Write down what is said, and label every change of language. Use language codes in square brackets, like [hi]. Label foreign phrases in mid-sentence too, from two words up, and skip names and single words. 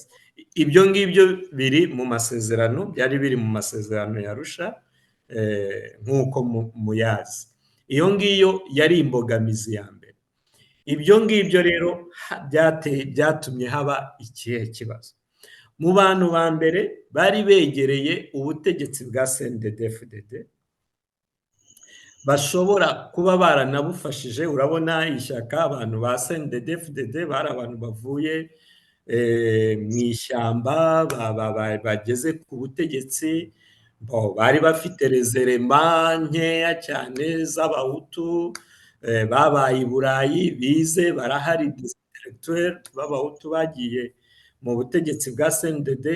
[rw] Ibyo ngibyo biri mu masezerano, byari biri mu masezerano ya Arusha, nk'uko muyazi. Iyo ngiyo yari imbogamizi ya mbere. Ibyo ngibyo rero byatumye haba ikihe kibazo. Mu bantu ba mbere bari begereye ubutegetsi bwa CNDD-FDD, bashobora kuba baranabufashije. Urabona ishyaka, abantu ba CNDD-FDD bari abantu bavuye mu ishyamba, bageze ku butegetsi, bari bafite rezerema nkeya cyane z'abahutu, babaye i Burayi, bize, barahari intellectuel b'abahutu bagiye mu butegetsi bwa CNDD.